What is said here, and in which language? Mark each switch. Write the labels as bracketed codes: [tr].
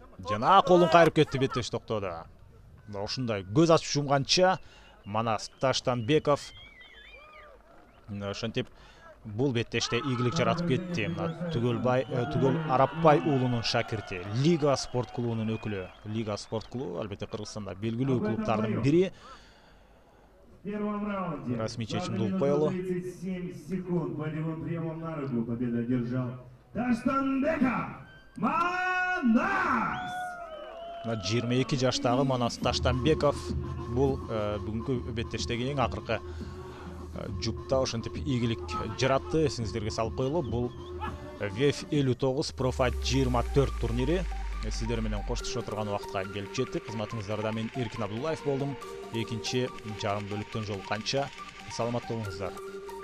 [ky] Жана колун кайрып кетти, беттеш токтоду. Ушундай көз ачып жумганча Манас Таштанбеков ошентип бул беттеште ийгилик жаратып кетти. Түгөл Арапбай уулунун шакирти, Лига спорт клубунун өкүлү. Лига спорт клубу албетте Кыргызстанда белгилүү клубтардын бири. Расмий чечимди угуп коелу. [ru] 37 секунд болевым приемом на руку победа одержал Таштанбеков Манас! [ky] 22 жаштагы Манас Таштанбеков бул бүгүнкү беттештеги эң акыркы жупта ошентип ийгилик жаратты. Эсиңиздерге салып коелу, бул VF 59 Profight 24 турнири. Сиздер менен коштошо турган убакытка келип жеттик. Кызматыңыздарда мен Эркин Абдуллаев болдум. Экинчи жарым бөлүктөн жолукканча саламат болуңуздар.